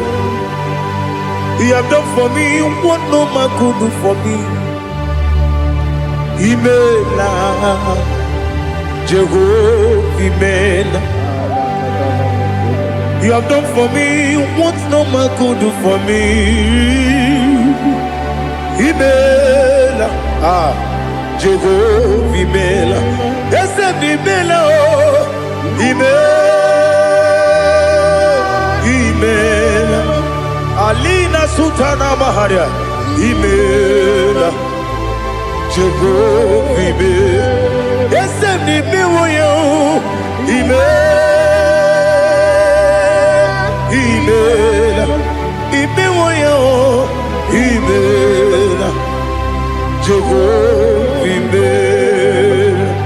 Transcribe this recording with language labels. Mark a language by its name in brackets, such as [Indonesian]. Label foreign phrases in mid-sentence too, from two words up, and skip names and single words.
[English] You have done for me what no man could do for me. [Igbo] Imela Jehovah Imela. [English] You have done for me what no man could do for me. [Igbo] Imela, Jehovah Imela, Esem Imela, Imela, Alina Sultana Maharia, Imela, Jehovah Imela, Esem Imela, Imela, Imela, Jehovah Imela.